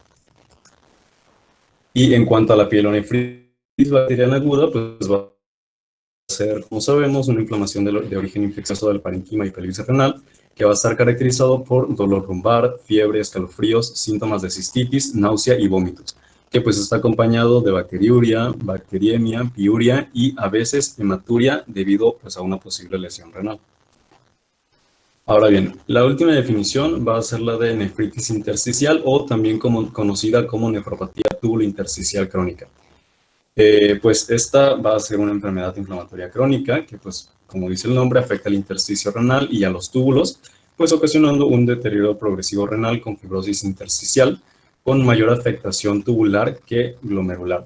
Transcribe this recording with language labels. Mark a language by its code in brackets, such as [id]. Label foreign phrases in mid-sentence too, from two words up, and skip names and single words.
[es] Y en cuanto a la pielonefritis bacteriana aguda, pues va a ser, como sabemos, una inflamación de origen infeccioso del parenquima y pelvis renal, que va a estar caracterizado por dolor lumbar, fiebre, escalofríos, síntomas de cistitis, náusea y vómitos, que pues está acompañado de bacteriuria, bacteriemia, piuria y a veces hematuria debido pues, a una posible lesión renal. Ahora bien, la última definición va a ser la de nefritis intersticial, o también conocida como nefropatía tubulointersticial crónica. Pues esta va a ser una enfermedad inflamatoria crónica que, pues, como dice el nombre, afecta al intersticio renal y a los túbulos, pues ocasionando un deterioro progresivo renal con fibrosis intersticial, con mayor afectación tubular que glomerular.